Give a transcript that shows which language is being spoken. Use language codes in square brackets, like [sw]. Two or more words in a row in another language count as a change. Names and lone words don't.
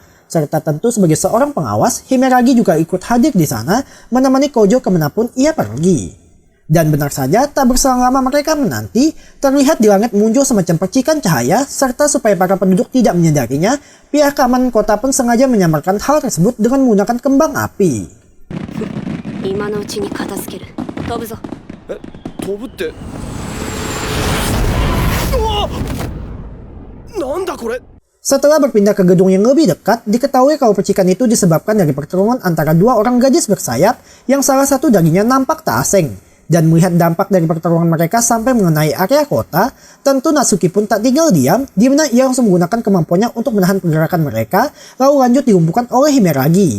[id] Serta tentu sebagai seorang pengawas, Himeragi juga ikut hadir di sana menemani Kojo kemanapun ia pergi. Dan benar saja, tak berselang lama mereka menanti, terlihat di langit muncul semacam percikan cahaya, serta supaya para penduduk tidak menyadarinya, pihak keamanan kota pun sengaja menyamarkan hal tersebut dengan menggunakan kembang api. [ja] 今のうちに片付ける。飛ぶぞ。飛ぶって。うわ！なんだこれ？ [id] Setelah berpindah ke gedung yang lebih dekat, diketahui kalau percikan itu disebabkan dari pertarungan antara dua orang gadis bersayap yang salah satu darinya nampak tak asing. Dan melihat dampak dari pertarungan mereka sampai mengenai area kota, tentu Natsuki pun tak tinggal diam, di mana ia langsung menggunakan kemampuannya untuk menahan pergerakan mereka, lalu lanjut dilumpuhkan oleh Himeragi.